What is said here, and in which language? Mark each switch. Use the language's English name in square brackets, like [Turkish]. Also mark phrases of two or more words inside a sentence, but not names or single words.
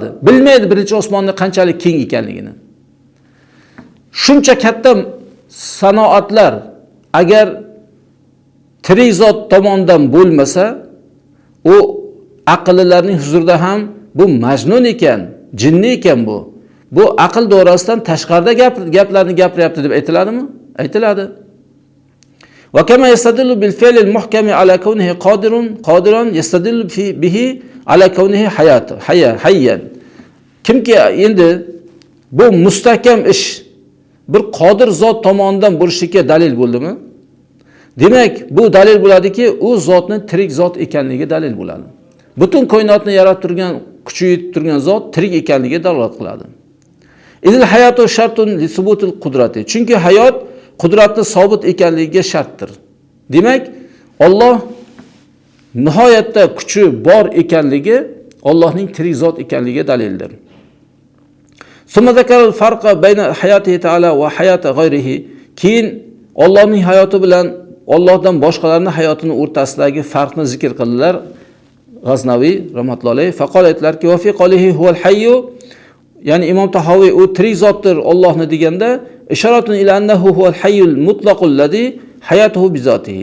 [Uzbek] Bilmaydi birinchi osmonni qanchalik keng ekanligini. Shuncha katta sanoatlar agar tirik zot tomonidan bo'lmasa, u aqllilarning huzurida ham bu majnun ekan, jinni ekan bu. Bu aql doirasidan tashqarida gaplarni gapiryapti deb aytiladimi? Aytiladi. [Arabic] وكما يستدل بالفعل المحكم على كونه قادرا يستدل به على كونه حيا. [Uzbek] Kimki endi bu mustahkam ish bir qodir zot tomonidan bo'lishiga dalil bo'ldimi? Demak, bu dalil bo'ladiki, u zotning tirik zot ekanligiga dalil bo'ladi. Butun koinotni yaratib turgan, kuchaytirib turgan zot tirik ekanligiga dalolat qiladi. [Arabic] إذ الحياة شرط لثبوت القدرة. [Uzbek] Chunki hayot qudratni sobit ekanligiga shartdir. Demak, Alloh nihoyatda kuchi bor ekanligi Allohning tirik zot ekanligiga dalildir. [Arabic] ثم ذكر الفرق بين حياته تعالى وحياة غيره. [Uzbek] Keyin Allohning hayoti bilan Allohdan boshqalarning hayotini o'rtasidagi farqni zikr qildilar. [Arabic] G'aznaviy رحمة الله عليه فقال aytlarki, "وفي قوله هو الحي", [Uzbek] ya'ni Imom Tahoviy u tirik zotdir Allohni deganda, [Arabic] إشارة إلى أنه هو الحي المطلق الذي حياته بذاته.